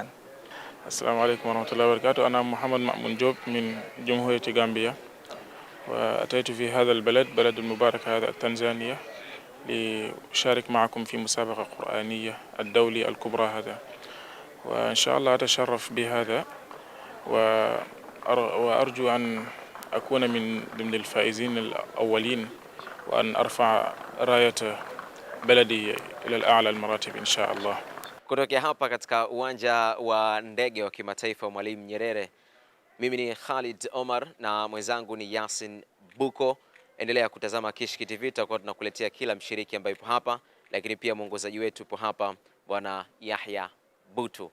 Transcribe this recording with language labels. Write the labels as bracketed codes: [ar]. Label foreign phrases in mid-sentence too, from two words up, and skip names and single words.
[ar] السلام عليكم ورحمة الله وبركاته. أنا محمد مأمون جوب من جمهورية غامبيا، وأتيت في هذا البلد بلد المبارك هذا تنزانيا لأشارك معكم في مسابقة قرآنية الدولي الكبرى هذا، وإن شاء الله أتشرف بهذا وأرجو أن أكون من ضمن الفائزين الأولين وأن أرفع راية بلدي إلى الأعلى المراتب إن شاء الله. [sw] Kutoka hapa katika uwanja wa ndege wa kimataifa wa Mwalimu Nyerere, mimi ni Khalid Omar na mwenzangu ni Yasin Buko. Endelea kutazama Kishki TV, tutakuwa tunakuletea kila mshiriki ambaye yupo hapa, lakini pia mwongozaji wetu yupo hapa Bwana Yahya Butu.